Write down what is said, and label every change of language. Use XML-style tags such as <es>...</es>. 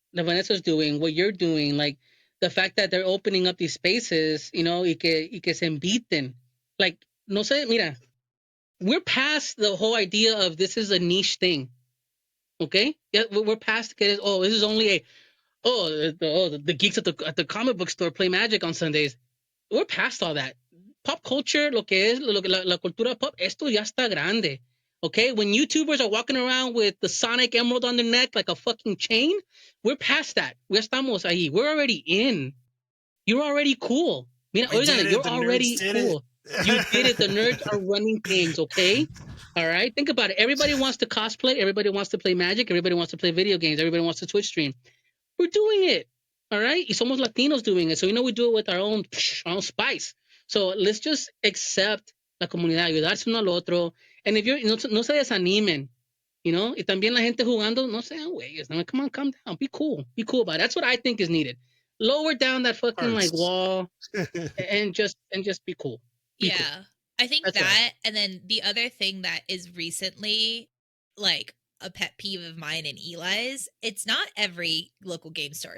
<en>That Vanessa's doing, what you're doing, like the fact that they're opening up these spaces,</en> <es>y que se inviten.</es> <en>Like,</en> <es>no sé, mira,</es> <en>we're past the whole idea of this is a niche thing. Okay? Yeah, we're past this is only the geeks at the comic book store play Magic on Sundays. We're past all that. Pop culture,</en> <es>lo que es la cultura pop, esto ya está grande.</es> <en>Okay? When YouTubers are walking around with the Sonic Emerald on their neck like a fucking chain, we're past that.</en> <es>Ya estamos ahí.</es> <en>We're already in. You're already cool.</en> <es>Mira, oigan,</es> <en>you're already cool. You did it. The nerds are running things, okay? All right? Think about it. Everybody wants to cosplay. Everybody wants to play Magic. Everybody wants to play video games. Everybody wants to Twitch stream. We're doing it. All right?</en> <es>Y somos Latinos</es> <en>doing it. So, we do it with our own spice. So, let's just accept</en> <es>la comunidad, ayudarse uno al otro.</es> <en>And if you're,</en> <es>no se desanimen, y también la gente jugando, no sean güeyes.</es> <en>Come on, calm down. Be cool. Be cool about it. That's what I think is needed. Lower down that fucking like wall and just be cool. Be Yeah. cool. I think That's that, and then the other thing that is recently like a pet peeve of mine and Eli's, it's not every local game store.</en>